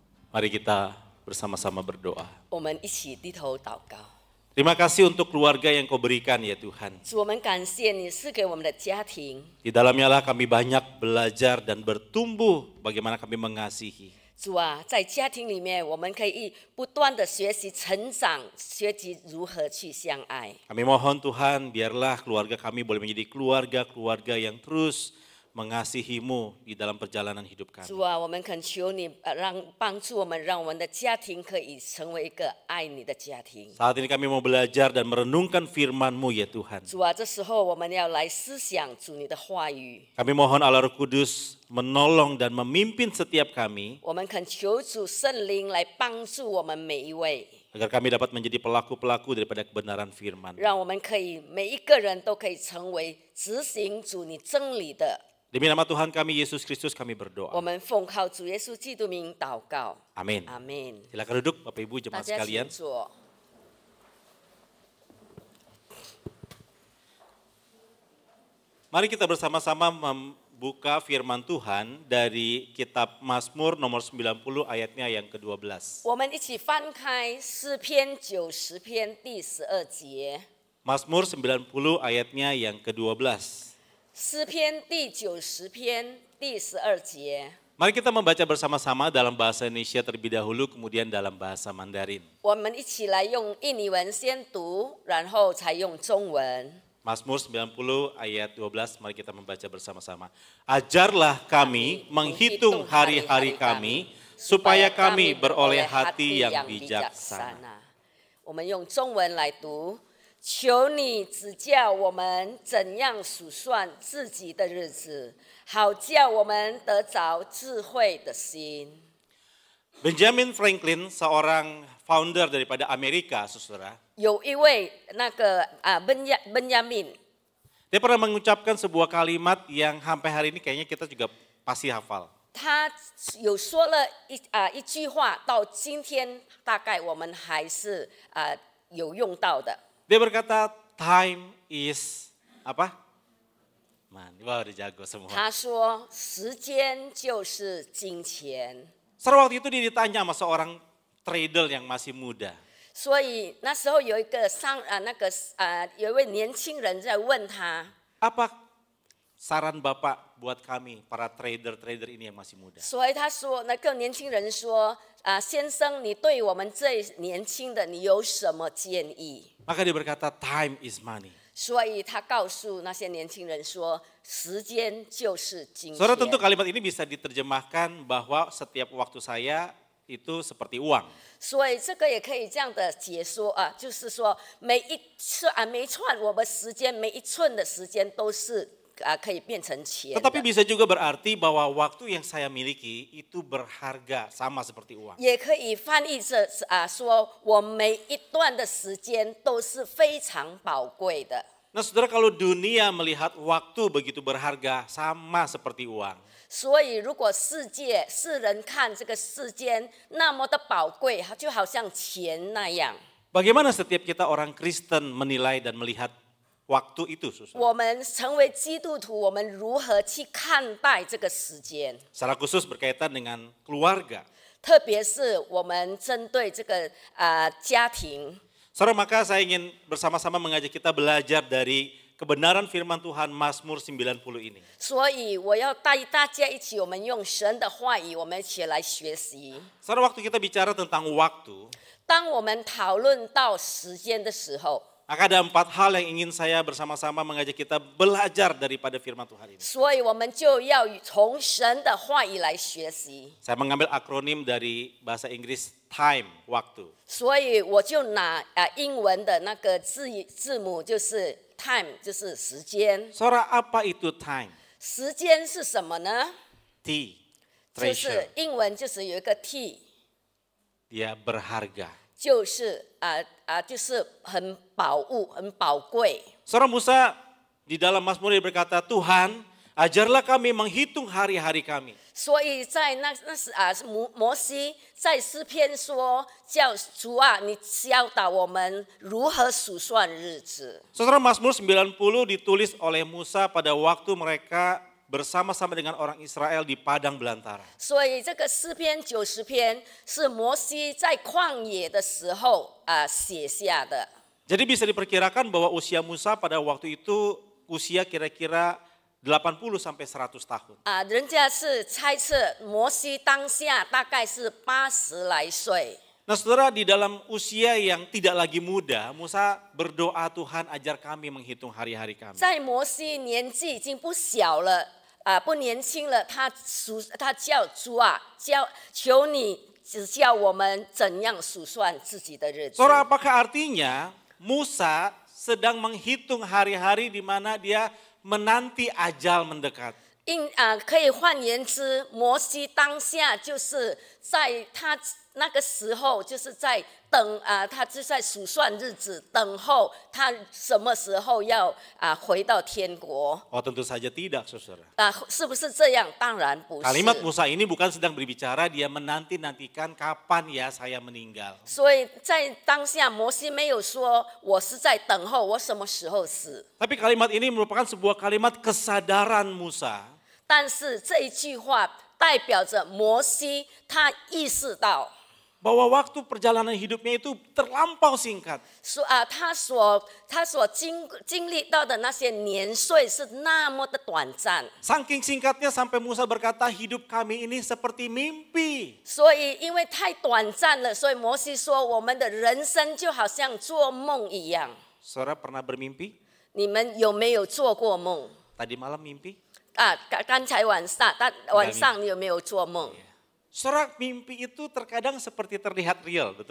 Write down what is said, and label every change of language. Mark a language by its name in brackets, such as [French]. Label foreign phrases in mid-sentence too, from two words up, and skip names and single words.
[Indonesian] Mari kita bersama-sama berdoa. [Chinese] 我们一起低头祷告。 [Indonesian] Terima kasih untuk keluarga yang kau berikan ya Tuhan. [Chinese] 主，我们感谢你赐给我们的家庭。 [Indonesian] Di dalamnya lah kami banyak belajar dan bertumbuh bagaimana kami mengasihi. [Chinese] 主啊，在家庭里面，我们可以不断的学习成长，学习如何去相爱。 [Indonesian] Kami mohon Tuhan biarlah keluarga kami boleh menjadi keluarga-keluarga yang terus mengasihi-Mu di dalam perjalanan hidup kami. [Chinese] 主啊，我们恳求你，帮助我们，让我们的家庭可以成为一个爱你的家庭。 [Indonesian] Saat ini kami mau belajar dan merenungkan firman-Mu ya Tuhan. [Chinese] 主啊，这时候我们要来思想主你的话语。 [Indonesian] Kami mohon Allah Roh Kudus menolong dan memimpin setiap kami [Chinese] 我们恳求主圣灵来帮助我们每一位， [Indonesian] agar kami dapat menjadi pelaku-pelaku daripada kebenaran firman. [Chinese] 让我们可以每一个人都可以成为执行主你真理的。 [Indonesian] Demi nama Tuhan kami Yesus Kristus kami [Chinese] 我 [Indonesian] berdoa. [Chinese] 们奉靠主耶稣基督名祷告， [Indonesian] Amin. [Chinese] 阿门。 [Indonesian] Silakan duduk Bapak Ibu [Chinese] 大 [Indonesian] jemaat [Chinese] 家 [Indonesian] sekalian. [Chinese] 请坐。 [Indonesian] Mari kita bersama-sama membuka firman Tuhan dari kitab Mazmur nomor 90 ayatnya yang ke-12. [Chinese] 我们一起翻开诗篇90篇第12节。 [Indonesian] Mazmur 90 ayatnya yang ke-12. [Chinese] 诗篇第90篇第12节。 [Indonesian] Mari kita membaca bersama-sama dalam bahasa Indonesia terlebih dahulu, kemudian dalam bahasa Mandarin. [Chinese] 我们一起来用印尼文先读，然后才用中文。 [Indonesian] Mazmur 90 ayat 12, mari kita membaca bersama-sama. Ajarlah kami menghitung hari-hari kami, supaya kami beroleh hati yang bijaksana. [Chinese] 我们用中文来读，求你指教我们怎样数算自己的日子，好叫我们得着智慧的心。 [Indonesian] Benjamin Franklin, seorang founder daripada Amerika, saudara. [Chinese] 有一位那个Benjamin， [Indonesian] Dia pernah mengucapkan sebuah kalimat yang sampai hari ini kayaknya kita juga pasti hafal. [Chinese] 他有说了一句话，到今天大概我们还是有用到的。 [Indonesian] Dia berkata, [English] time is apa? [Indonesian] Man, wah udah jago semua. [Chinese] 他说：“时间就是金钱。” [Indonesian] Saudara, waktu itu dia ditanya sama seorang trader yang masih muda. [Chinese] 所以那时候有一个有一位年轻人在问他， [Indonesian] Apa saran Bapak buat kami, para trader-trader ini yang masih muda? [Chinese] 所以他说那个年轻人说：“先生，你对我们最年轻的，你有什么建议？” [Indonesian] Maka dia berkata, [English] time is money. [Chinese] 所以他告诉那些年轻人说：“时间就是金钱。” [Indonesian] Saudara, tentu kalimat ini bisa diterjemahkan bahwa setiap waktu saya itu seperti uang. [Chinese] 所以这个也可以这样的解说就是说每一串我们时间，每一寸的时间都是可以变成钱的。 [Indonesian] Tetapi bisa juga berarti bahwa waktu yang saya miliki itu berharga sama seperti uang. [Chinese] 也可以翻译着说我每一段的时间都是非常宝贵的。 [Indonesian] Nah saudara, kalau dunia melihat waktu begitu berharga sama seperti uang. [Chinese] 所以如果世人看这个世间那么的宝贵，就好像钱那样。 [Indonesian] Bagaimana setiap kita orang Kristen menilai dan melihat waktu itu, saudara? [Chinese] 我们成为基督徒，我们如何去看待这个时间？ [Indonesian] Secara khusus berkaitan dengan keluarga. [Chinese] 特别是我们针对这个家庭。 [Indonesian] Saudara, maka saya ingin bersama-sama mengajak kita belajar dari kebenaran firman Tuhan Mazmur 90 ini. [Chinese] 所以我要带大家一起，我们用神的话语，我们一起来学习。 [Indonesian] Saudara, waktu kita bicara tentang waktu, [Chinese] 当我们讨论到时间的时候， [Indonesian] maka ada 4 hal yang ingin saya bersama-sama mengajak kita belajar daripada firman Tuhan ini. [Chinese] 所以我们就要从神的话语来学习。 [Indonesian] Saya mengambil akronim dari bahasa Inggris time, waktu. [Chinese] 所以我就拿英文的那个字母，就是 time， 就是时间。 [Indonesian] Saudara, apa itu time? [Chinese] 时间是什么呢？ [Indonesian] T, [Chinese] 就 [Indonesian] treasure. [Chinese] 是英文就是有一个 t， [Indonesian] Dia berharga. [Chinese] 就是就是很宝物、很宝贵。 [Indonesian] Saudara, Musa di dalam Mazmur dia berkata, Tuhan, ajarlah kami menghitung hari-hari kami. [Chinese] 所以在摩西在诗篇说，叫主啊，你教导我们如何数算日子。 [Indonesian] Saudara, Mazmur 90 ditulis oleh Musa pada waktu mereka bersama-sama dengan orang Israel di padang belantara. [Chinese] 所以这个诗篇90篇是摩西在旷野的时候写下的。 [Indonesian] Jadi bisa diperkirakan bahwa usia Musa pada waktu itu usia kira-kira 80 sampai 100 tahun. [Chinese] 人家是猜测摩西当下大概是80来岁。 [Indonesian] Nah saudara, di dalam usia yang tidak lagi muda, Musa berdoa, Tuhan ajar kami menghitung hari-hari kami. [Chinese] 在摩西年纪已经不小了，不年轻了，他叫主啊，求你指教我们怎样数算自己的日子。 [Indonesian] Saudara, apakah artinya Musa sedang menghitung hari-hari di mana dia menanti ajal mendekat? [Chinese] 可以换言之，摩西当下就是在他那个时候，就是在等他就在数算日子，等候他什么时候要回到天国。 [Indonesian] Oh tentu saja tidak, saudara. [Chinese] 是不是这样？当然不是。 [Indonesian] Kalimat Musa ini bukan sedang berbicara dia menanti-nantikan kapan ya saya meninggal. [Chinese] 所以在当下，摩西没有说我是在等候我什么时候死。 [Indonesian] Tapi kalimat ini merupakan sebuah kalimat kesadaran Musa. [Chinese] 但是这一句话代表着摩西他意识到。 [Indonesian] Bahwa waktu perjalanan hidupnya itu terlampau singkat. [Chinese] 他所经历到的那些年岁是那么的短暂。 [Indonesian] Saking singkatnya sampai Musa berkata hidup kami ini seperti mimpi. [Chinese] 所以因为太短暂了，所以摩西说我们的人生就好像做梦一样。 [Indonesian] Saudara pernah bermimpi? [Chinese] 你们有没有做过梦？ [Indonesian] Tadi malam mimpi? [Chinese] 刚才晚上你有没有做梦？ [Indonesian] Saudara, mimpi itu terkadang seperti terlihat real, betul?